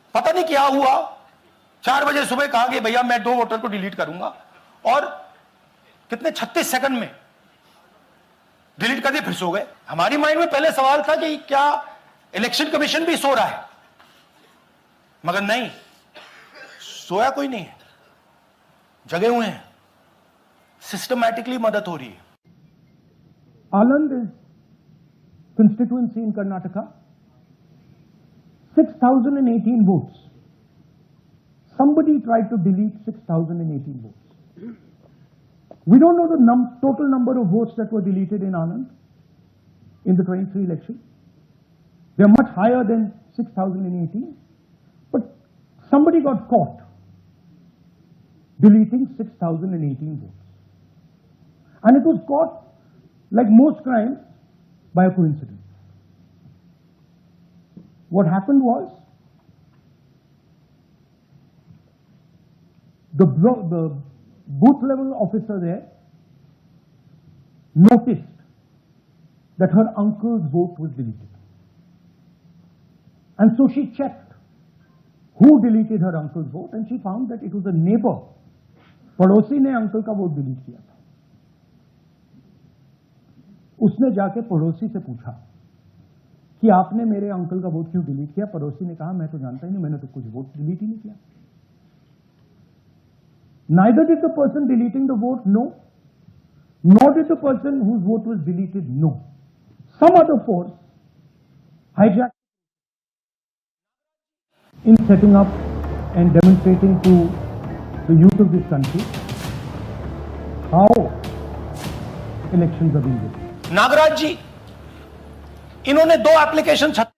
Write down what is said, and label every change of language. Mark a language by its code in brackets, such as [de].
[hi] पता नहीं क्या हुआ, 4 बजे सुबह कहा कि भैया मैं 2 वोटर को डिलीट करूंगा, और कितने 36 सेकंड में डिलीट कर दिए, फिर सो गए। हमारी माइंड में पहले सवाल था कि क्या इलेक्शन कमीशन भी सो रहा है, मगर नहीं, सोया कोई नहीं है, जगे हुए हैं, सिस्टमैटिकली मदद हो रही है। [en] Anand is constituency in Karnataka. 6,018 votes. Somebody tried to delete 6,018 votes. We don't know the total number of votes that were deleted in Anand in the 23 election. They are much higher than 6,018. But somebody got caught deleting 6,018 votes. And it was caught, like most crimes, by a coincidence. What happened was, the booth level officer there noticed that her uncle's vote was deleted. And so she checked who deleted her uncle's vote, and she found that it was a neighbor. [hi] पड़ोसी ने uncle का vote delete किया था। उसने जाके पड़ोसी से पूछा कि आपने मेरे अंकल का वोट क्यों डिलीट किया। पड़ोसी ने कहा मैं तो जानता ही नहीं, मैंने तो कुछ वोट डिलीट ही नहीं किया। [en] Neither did the person deleting the vote know, nor did the person whose vote was deleted know. Some other force hijacked in setting up and demonstrating to the youth of this country how elections are being won. [hi] Nagraj जी, इन्होंने 2 application